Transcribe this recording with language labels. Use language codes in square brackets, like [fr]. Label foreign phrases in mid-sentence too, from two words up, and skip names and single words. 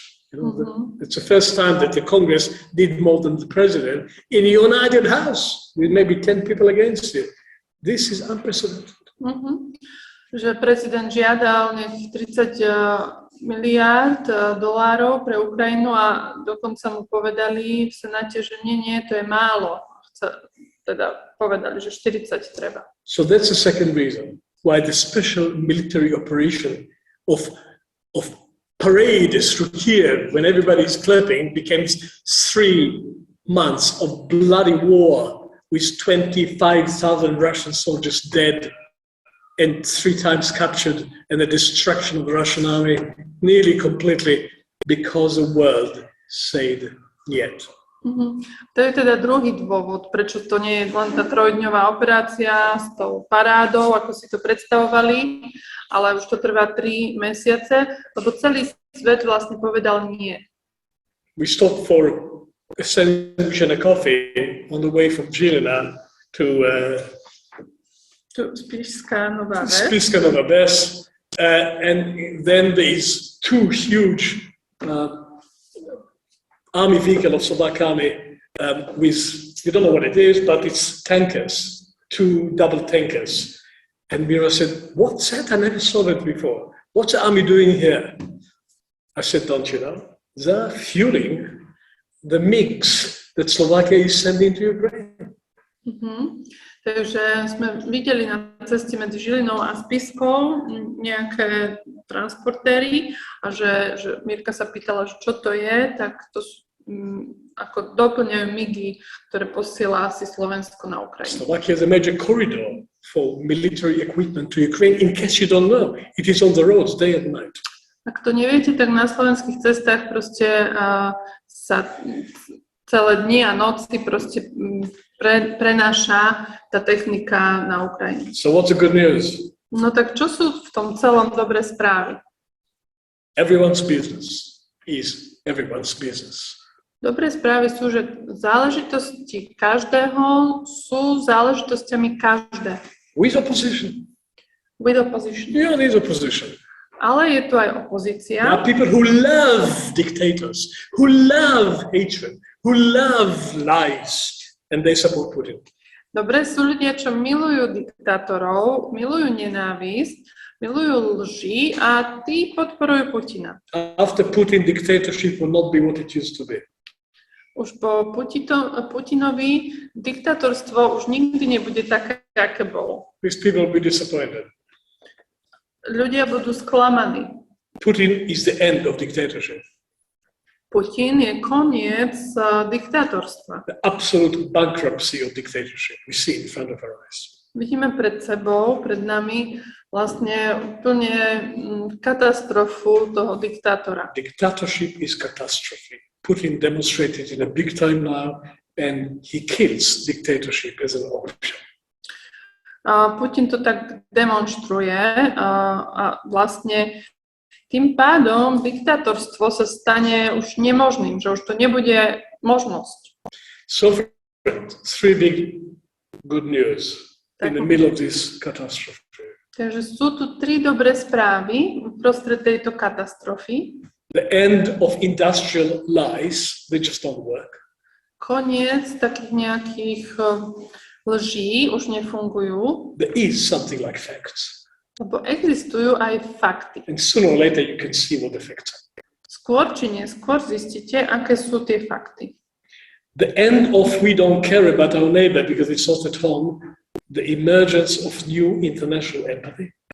[en] It's the first time that the Congress did more than the president in a united house with maybe 10 people against it. This is unprecedented. [sk] Že prezident žiadal nejakých 30 miliárd dolárov pre Ukrajinu a dokonca mu povedali v Senáte, že nie, to je málo. Teda povedali, že 40 treba. [en] So that's the second reason why the special military operation of parade through Kiev, when everybody is clapping, becomes 3 months of bloody war with 25,000 Russian soldiers dead and 3 times captured, and the destruction of the Russian army nearly completely because the world said yet. [sk] To je teda druhý dôvod, prečo to nie je len tá 3-dňová operácia s tou parádou, ako si to predstavovali, ale už to trvá 3 mesiace, lebo celý svet vlastne povedal nie. [en] We stopped for a sandwich and a coffee on the way from Žilina to Spišská Nová Ves. And then these 2 huge army vehicle of Slovak army with, you don't know what it is, but it's tankers, 2 double tankers. And Mira said, what's that? I never saw that before. What's the army doing here? I said, don't you know? They're fueling the mix that Slovakia is sending to Ukraine. [sk] Takže sme videli na ceste medzi Žilinou a Spiskou nejaké transportéry a že Mirka sa pýtala, že čo to je, tak to ako doplňajú migy, ktoré posiela asi Slovensko na Ukrajinu. [en] Slovakia is a major corridor for military equipment to Ukraine. In case you don't know, it is on the roads day and night. [sk] Ak to neviete, tak na slovenských cestách proste sa celé dni a noci proste prenáša tá technika na Ukrajinu. [en] So what's the good news? [sk] No tak čo sú v tom celom dobré správy? [en] Everyone's business is everyone's business. [sk] Dobré správy sú, že záležitosti každého sú záležitosťami každého. [en] With opposition. With opposition. Yeah, there's opposition. [sk] Ale je tu aj [en] There [sk] opozícia. [en] are people who love dictators, who love hatred, who love lies, and they support Putin. [sk] Dobre, sú ľudia, čo milujú diktátorov, milujú nenávisť, milujú lži a tí podporujú Putina. [en] After Putin, dictatorship will not be what it used to be. [sk] Už po Putinovi diktátorstvo už nikdy nebude také, aké bolo. [en] These people will be disappointed. [sk] Ľudia budú sklamaní. [en] Putin is the end of dictatorship. [sk] Putin je koniec diktátorstva. [en] The absolute bankruptcy of dictatorship we see in front of our eyes. [sk] Vidíme pred sebou, pred nami vlastne úplne katastrofu toho diktátora. [en] Dictatorship is catastrophe. Putin demonstrated in a big time now, and he kills dictatorship as an option. [sk] Putin to tak demonstruje a vlastne tým pádom diktátorstvo sa stane už nemožným, že už to nebude možnosť. [en] So, three big good news in the middle of this catastrophe. [sk] Takže sú tu tri dobré správy uprostred tejto katastrofy. [en] The end of industrial lies, they just don't work. [sk] Koniec takých nejakých lží už nefungujú, [en] There is something like facts. [sk] lebo existujú aj fakty. [en] And sooner or later you can see what the facts are. [sk] Skôr či neskôr zistíte, aké sú tie fakty. [en] The end of we don't care about our neighbor because it's not at home, the emergence of new international empathy.